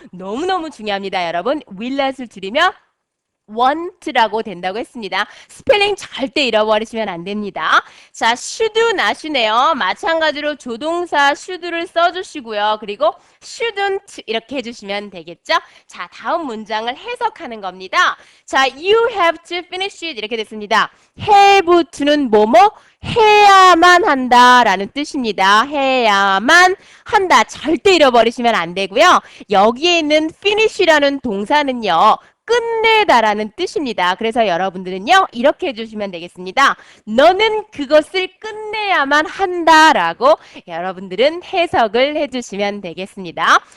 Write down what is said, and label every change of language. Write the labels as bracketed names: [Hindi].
[Korean] 너무너무 중요합니다, 여러분. will not을 줄이면 want라고 된다고 했습니다. 스펠링 절대 잃어버리시면 안 됩니다. 자, should, not이네요. 마찬가지로 조동사 should를 써주시고요. 그리고 shouldn't 이렇게 해주시면 되겠죠? 자, 다음 문장을 해석하는 겁니다. [English] 자, you have to finish it [Korean] 이렇게 됐습니다. have to는 뭐뭐? 해야만 한다라는 뜻입니다. 해야만 한다. 절대 잃어버리시면 안 되고요. 여기에 있는 finish라는 동사는요. 끝내다라는 뜻입니다. 그래서 여러분들은요, 이렇게 해주시면 되겠습니다. 너는 그것을 끝내야만 한다라고 여러분들은 해석을 해주시면 되겠습니다.